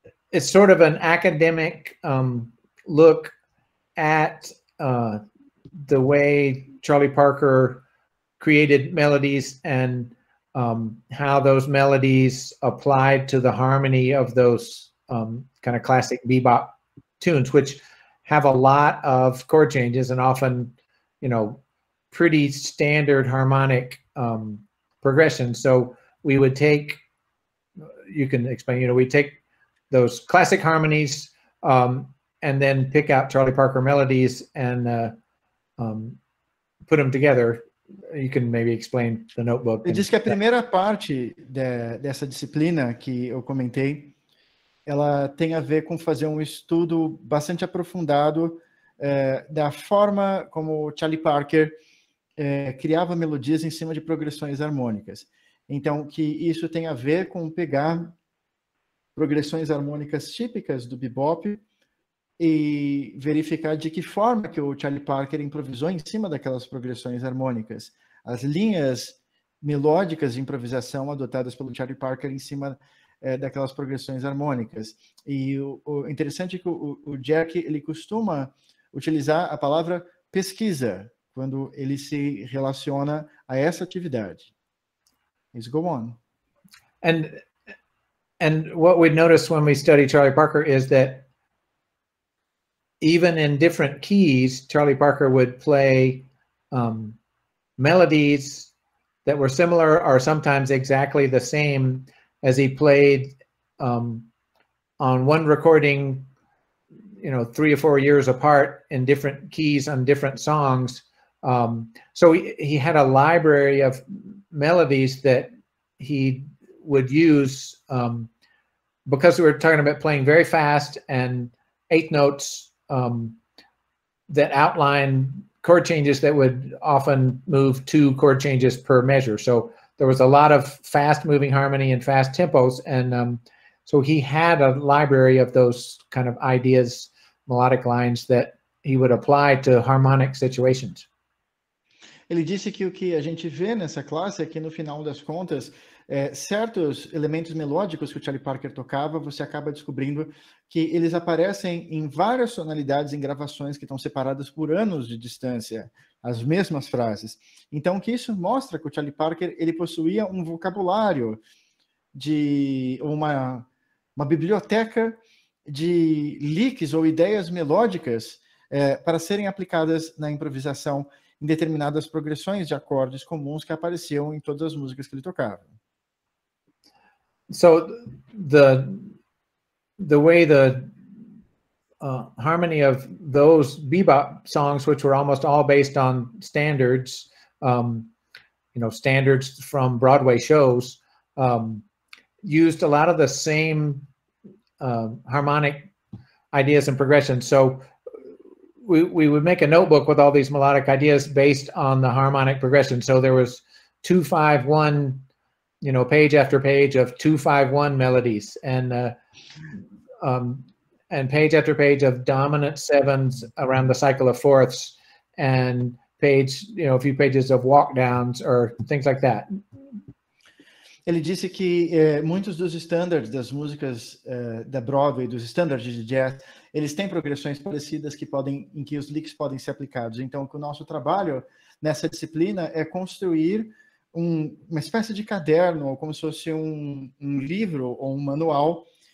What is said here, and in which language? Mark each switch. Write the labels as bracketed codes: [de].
[en] it's sort of an academic look at the way Charlie Parker created melodies and how those melodies applied to the harmony of those kind of classic bebop tunes, which have a lot of chord changes and often, you know, pretty standard harmonic progression. So we would take, you can explain, you know, we take those classic harmonies and then pick out Charlie Parker melodies and put them together. You can maybe explain the notebook. [pt] Eu disse que a primeira parte dessa disciplina que eu comentei, ela tem a ver com fazer um estudo bastante aprofundado da forma como Charlie Parker criava melodias em cima de progressões harmônicas. Então, que isso tem a ver com pegar progressões harmônicas típicas do bebop e verificar de que forma que o Charlie Parker improvisou em cima daquelas progressões harmônicas. As linhas melódicas de improvisação adotadas pelo Charlie Parker em cima daquelas progressões harmônicas. E o interessante é que o Jack, ele costuma utilizar a palavra pesquisa quando ele se relaciona a essa atividade. [en] Let's go on. And what we notice when we study Charlie Parker is that even in different keys, Charlie Parker would play melodies that were similar or sometimes exactly the same as he played on one recording, you know, 3 or 4 years apart in different keys on different songs. So he had a library of melodies that he would use because we were talking about playing very fast and 8 notes that outline chord changes that would often move 2 chord changes per measure. So there was a lot of fast moving harmony and fast tempos. And so he had a library of those kind of ideas, melodic lines that he would apply to harmonic situations. [pt] Ele disse que o que a gente vê nessa classe é que, no final das contas, certos elementos melódicos que o Charlie Parker tocava, você acaba descobrindo que eles aparecem em várias tonalidades em gravações que estão separadas por anos de distância, as mesmas frases. Então, que isso mostra que o Charlie Parker ele possuía um vocabulário de uma biblioteca de licks ou ideias melódicas para serem aplicadas na improvisação em determinadas progressões de acordes comuns que apareciam em todas as músicas que ele tocava. [en] So the way the harmony of those bebop songs, which were almost all based on standards, you know, standards from Broadway shows, used a lot of the same harmonic ideas and progressions. So we would make a notebook with all these melodic ideas based on the harmonic progression. So there was 2-5-1, you know, page after page of 2-5-1 melodies, and page after page of dominant 7s around the cycle of 4ths, and page, you know, a few pages of walk downs or things like that. [pt] Ele disse que muitos dos standards das músicas da Broadway, dos standards de jazz, eles têm progressões parecidas em que os licks podem ser aplicados. Então, o nosso trabalho nessa disciplina é construir uma espécie de caderno, ou como se fosse um livro ou um manual,